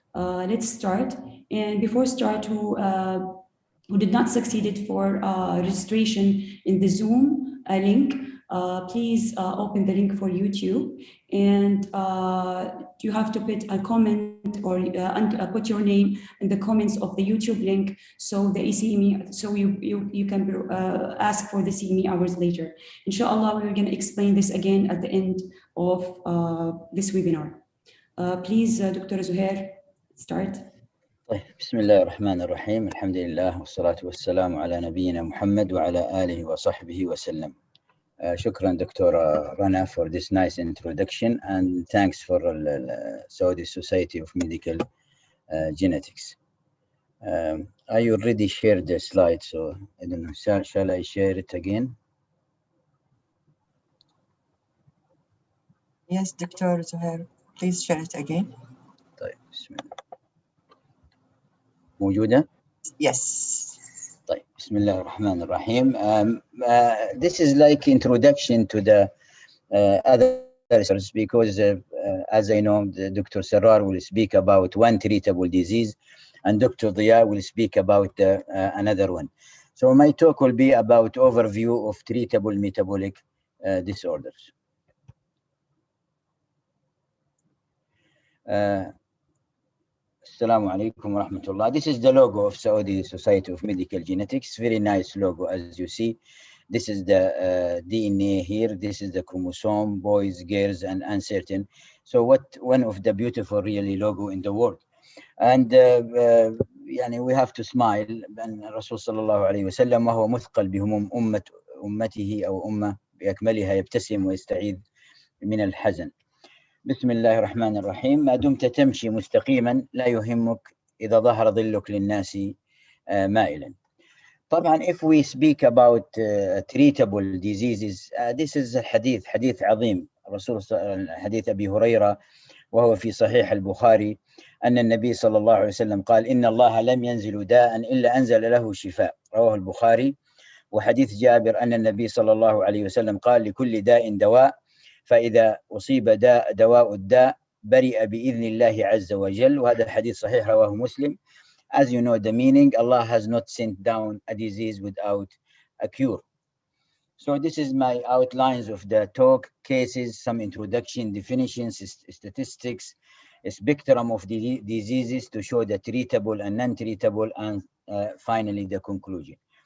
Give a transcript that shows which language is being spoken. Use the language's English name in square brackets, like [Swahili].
[English] Let's start. And before start, who did not succeed for registration in the Zoom link, please open the link for YouTube, and you have to put a comment or put your name in the comments of the YouTube link, so the ECME, so you can ask for the CME hours later. Inshallah, we're going to explain this again at the end of this webinar. Please, Dr. Zuhair, start. [Arabic] طيب بسم الله الرحمن الرحيم الحمد لله والصلاة والسلام على نبينا محمد وعلى آله وصحبه وسلم. شكرا دكتورة رنا [English] for this nice introduction, and thanks for Saudi Society of Medical Genetics. I already shared the slide, so I don't know, shall I share it again? Yes, Dr. Zuhair, please share it again. [Arabic] طيب بسم الله. موجودة؟ [English] Yes. [Arabic] طيب بسم الله الرحمن الرحيم. [English] This is like introduction to the other research, because as I know, Dr. Sarrar will speak about one treatable disease and Dr. Diya will speak about another one. So my talk will be about overview of treatable metabolic disorders. [Arabic] Assalamu alaikum wa rahmatullah. [English] This is the logo of Saudi Society of Medical Genetics. Very nice logo, as you see. This is the DNA here. This is the chromosome, boys, girls, and uncertain. So one of the beautiful really logo in the world. And we have to smile. [Arabic] And Rasul sallallahu alayhi wa sallam وهو مثقل بهموم أمته أو أمة بأكملها يبتسم ويستعيذ من الحزن. بسم الله الرحمن الرحيم. ما دمت تمشي مستقيما لا يهمك إذا ظهر ظلك للناس مائلا. طبعا [English] if we speak about treatable diseases, this is [Arabic] حديث عظيم. الرسول حديث أبي هريرة وهو في صحيح البخاري أن النبي صلى الله عليه وسلم قال إن الله لم ينزل داء إلا أنزل له شفاء، رواه البخاري. وحديث جابر أن النبي صلى الله عليه وسلم قال لكل داء دواء، فإذا أصيب دواء الداء برئ بإذن الله عز وجل. وهذا الحديث صحيح رواه مسلم. [English] As you know the meaning, Allah has not sent down a disease without a cure. So this is my outlines of the talk, cases, some introduction, definitions, statistics, a spectrum of diseases to show the treatable and non-treatable, and finally the conclusion.